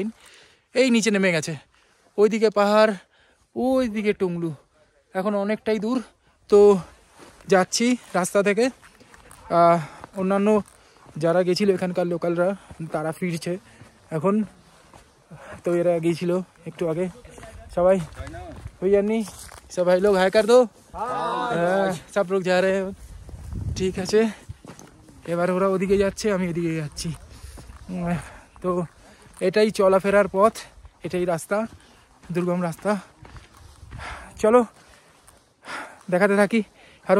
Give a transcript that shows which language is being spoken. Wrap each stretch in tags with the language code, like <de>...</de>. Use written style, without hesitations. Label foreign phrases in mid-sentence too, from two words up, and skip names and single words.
<bn>এই নিচে নেমে গেছে, ওইদিকে পাহাড়, ওই দিকে টুংলু, এখন অনেকটাই দূর। তো যাচ্ছি রাস্তা থেকে। অন্যান্য যারা গেছিলো এখানকার লোকালরা তারা ফিরছে এখন। তো এরা গিয়েছিল একটু আগে। সবাই</bn> <hi>भैया नहीं सब भाई लोग हाय कर दो।</hi> <bn>সব লোক যা রে, ঠিক আছে। এবার ওরা ওদিকে যাচ্ছে, আমি এদিকে যাচ্ছি। তো এটাই চলাফেরার পথ, এটাই রাস্তা, দুর্গম রাস্তা। চলো দেখাতে থাকি আরও।</bn>